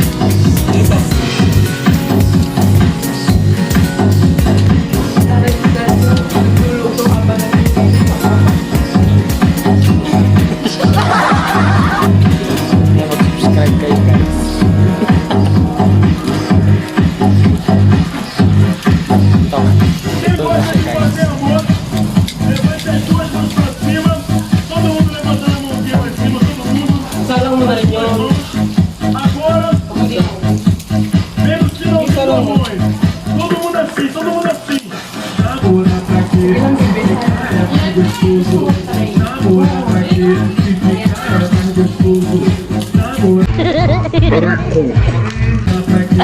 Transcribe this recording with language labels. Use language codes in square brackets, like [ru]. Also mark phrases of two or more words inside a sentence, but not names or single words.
[tl] Kaya mag-subscribe kayo guys. Ito na siya guys. Salang mo na rin yun. [pt] Menos que 90 lamões. Todo mundo assim, todo mundo assim. Bora pra quê? É gostoso. Bora pra quê? Se ficar é gostoso. Bora pra quê?